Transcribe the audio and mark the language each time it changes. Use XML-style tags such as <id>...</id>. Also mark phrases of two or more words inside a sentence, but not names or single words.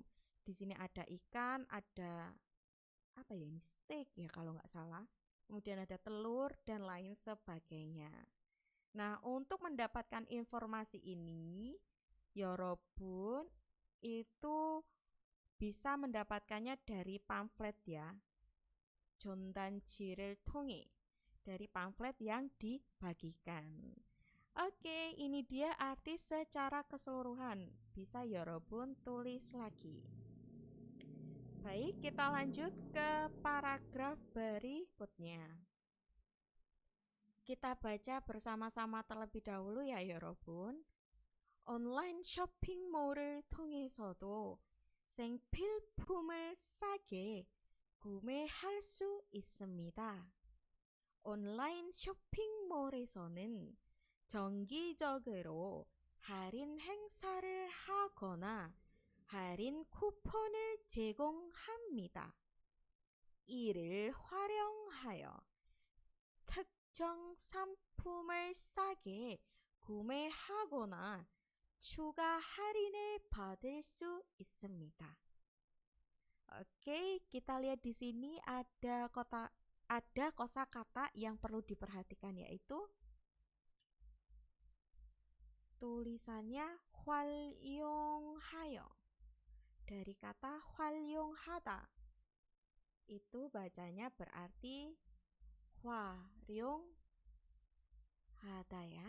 <id>Di sini ada ikan, ada apa ya ini, steak ya kalau nggak salah. Kemudian ada telur dan lain sebagainya. Nah, untuk mendapatkan informasi ini, Yorobun itu bisa mendapatkannya dari pamflet ya.</id> <ko>존단지를 통해,</ko> <id>dari pamflet yang dibagikan. Oke, ini dia arti secara keseluruhan. Bisa Yorobun tulis lagi. Baik, kita lanjut ke paragraf berikutnya. Kita baca bersama-sama terlebih dahulu ya Yorobun.</id> <ko>온라인 쇼핑몰을 통해서도 생필품을 싸게 구매할 수 있습니다. 온라인 쇼핑몰에서는 정기적으로 할인 행사를 하거나 할인 쿠폰을 제공합니다. 이를 활용하여 특정 상품을 싸게 구매하거나 추가 할인을 받을 수 있습니다.</ko> <id>Oke, kita lihat di sini ada kosakata yang perlu diperhatikan, yaitu tulisannya 활용하여. Dari kata 활용하다. Itu bacanya berarti 활용하다 ya.</id>